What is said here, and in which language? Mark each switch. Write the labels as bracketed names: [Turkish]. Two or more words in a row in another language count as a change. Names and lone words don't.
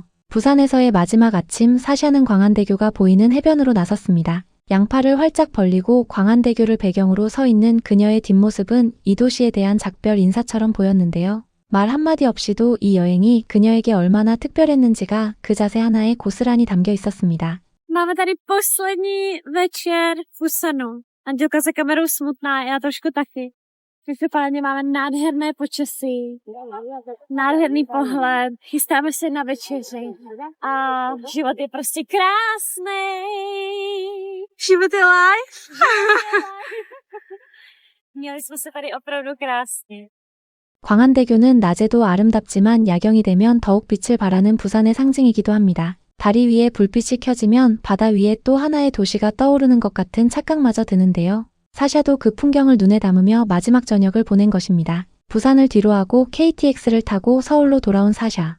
[Korean] 부산에서의 마지막 아침, 사샤는 광안대교가 보이는 해변으로 나섰습니다. 양팔을 활짝 벌리고 광안대교를 배경으로 서 있는 그녀의 뒷모습은 이 도시에 대한 작별 인사처럼 보였는데요. 말 한마디 없이도 이 여행이 그녀에게 얼마나 특별했는지가 그 자세 하나에 고스란히 담겨 있었습니다. [Czech] Máme tady poslední večer v Usanu. Andělka za kamerou smutná, já trošku taky. Každopádně máme nádherné počasí, nádherný pohled, chystáme se na večeři a život je prostě krásný. Život je life. Měli jsme se tady opravdu krásně. [Korean] 광안대교는 낮에도 아름답지만 야경이 되면 더욱 빛을 발하는 부산의 상징이기도 합니다. 다리 위에 불빛이 켜지면 바다 위에 또 하나의 도시가 떠오르는 것 같은 착각마저 드는데요. 사샤도 그 풍경을 눈에 담으며 마지막 저녁을 보낸 것입니다. 부산을 뒤로하고 KTX를 타고 서울로 돌아온 사샤.